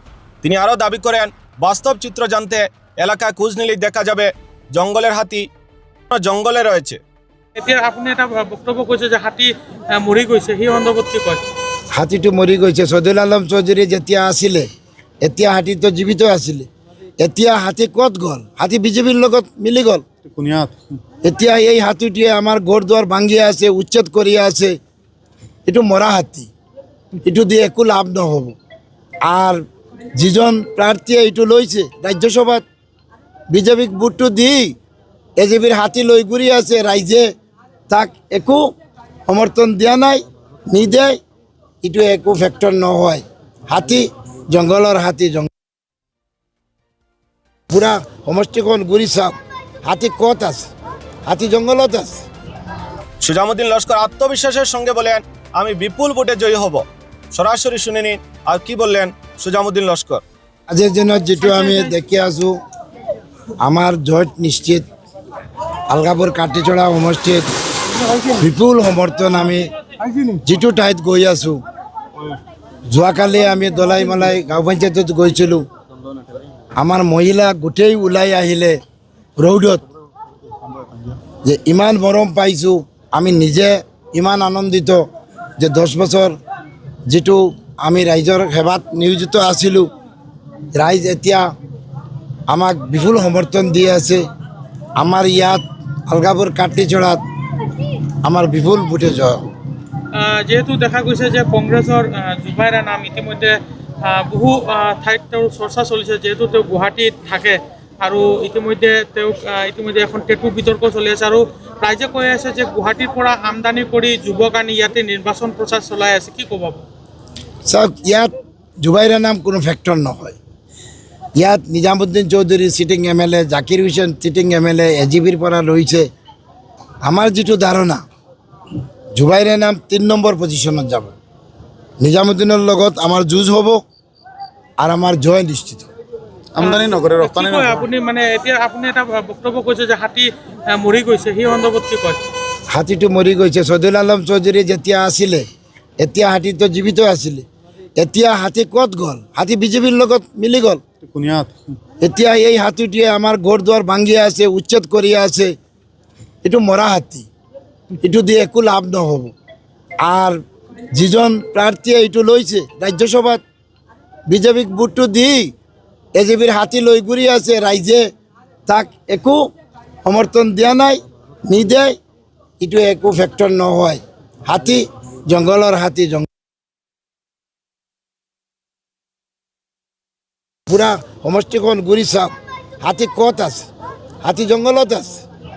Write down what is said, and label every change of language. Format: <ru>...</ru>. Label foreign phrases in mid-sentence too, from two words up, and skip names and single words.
<bn>তিনি আরও দাবি করেন, বাস্তব চিত্র জানতে এলাকায় খোঁজ নিলেই দেখা যাবে জঙ্গলের হাতি জঙ্গলে রয়েছে।</bn> <as>এতিয়া আপনি এটা বক্তব্য কৈছে যে হাতী মৰি গৈছে, সেই সন্দৰ্ভত কি কয়? হাতিটো মৰি গৈছে। শহীদুল আলম চৌধুৰী যেতিয়া আছিলে এতিয়া হাতীটো জীৱিত আছিলে। এতিয়া হাতী ক'ত গ'ল? হাতী বিজেপিৰ লগত মিলি গ'ল। এতিয়া এই হাতীটোৱে আমাৰ ঘৰ দুৱাৰ ভাঙি আছে, উচ্ছেদ কৰি আছে। এইটো মৰা হাতী, এইটো দিয়ে একো লাভ নহ'ব। আর যিজন প্ৰাৰ্থীয়ে এইটো লৈছে ৰাজ্যসভাত বিজেপিক ভোটটো দি এজিবির হাতি লৈ ঘুরি আছে, রাইজে তাক একো সমর্থন দিয়া নাই, নিদেয়। এটু একো ফ্যাক্টর নহয়। হাতি জঙ্গলের হাতি, পুরা সমষ্টিখন ঘুরি চাওক, হাতি কত আছে? হাতি জঙ্গলত আছে।</as> <bn>সুজামউদ্দিন লস্কর আত্মবিশ্বাসের সঙ্গে বলেন, আমি বিপুল ভোটে জয়ী হব। সরাসরি শুনে নিন আর কি বললেন সুজামউদ্দিন লস্কর।</bn> <as>আজের জন্য যেটু আমি দেখি আছো, আমার জয় নিশ্চিত। আলগাপুর কাটিছড়া সমষ্টিত বিপুল সমৰ্থন আমি যিটো ঠাইত গৈ আছোঁ। যোৱাকালি আমি দলাই মালাই গাঁও পঞ্চায়তত গৈছিলোঁ। আমাৰ মহিলা গোটেই ওলাই আহিলে ৰৌদত, যে ইমান মৰম পাইছোঁ। আমি নিজে ইমান আনন্দিত যে 10 বছৰ যিটো আমি ৰাইজৰ সেৱাত নিয়োজিত আছিলোঁ, ৰাইজ এতিয়া আমাক বিপুল সমৰ্থন দি আছে। আমার ইয়াত আলগাপুর কাটলিছড়াত আমার বিপুল ভোটে জয়। যেহেতু দেখা গৈছে যে কংগ্ৰেছৰ জুবাইৰ আনাম ইতিমধ্যে বহু ঠাইত তেওঁৰ চৰ্চা চলিছে, যিহেতু তেওঁ গুৱাহাটীত থাকে আৰু ইতিমধ্যে এখন টেটু বিতৰ্ক চলি আছে আৰু ৰাইজে কৈ আছে যে গুৱাহাটীৰ পৰা আমদানি কৰি যুৱক আনি ইয়াতে নিৰ্বাচন প্ৰচাৰ চলাই আছে, কি ক'ব? চাওক, ইয়াত জুবাইৰ আনাম কোনো ফ্যাক্টর নহয়। ইয়াত নিজামুদ্দিন চৌধুরী সিটিং এমএলএ, জাকির হুসেন সিটিং এমএলএ এজিবির পৰা রয়েছে। আমার যেটু ধারণা জুবাইর আনাম 3 নম্বর পজিশনত যাব। নিজামুদ্দিনের লগত আমার যুঁজ হব আর আমার জয় নিশ্চিত। আমদানি নকৰে, ৰপ্তানি নকৰে। আপুনি মানে এতিয়া আপুনি এটা বক্তব্য কৈছে যে হাতী মৰি গৈছে, সেই সন্দৰ্ভত কি কয়? হাতিটো মৰি গৈছে। শহীদুল আলম চৌধুৰী যেতিয়া আছিলে এতিয়া হাতীটো জীৱিত আছিলে। এতিয়া হাতী ক'ত গ'ল? হাতী বিজেপিৰ লগত মিলি গ'ল। এতিয়া এই হাতিটোৱে আমাৰ ঘৰ দুৱাৰ ভাঙি আছে, উচ্ছেদ কৰি আছে। এইটো মৰা হাতী, এইটো দিয়ে একো লাভ নহ'ব। আর যিজন প্ৰাৰ্থীয়ে এইটো লৈছে ৰাজ্যসভাত বিজেপিক ভোটটো দি এজিবির হাতি লৈ ঘুরি আছে, রাইজে তাক একো সমর্থন দিয়া নাই, নিদেয়। এইটো একো ফ্যাক্টর নহয়। হাতি জঙ্গলের হাতি, পুরা সমষ্টিখন ঘুরি চাওক, হাতি কত আছে? হাতি জঙ্গলত আছে।</as>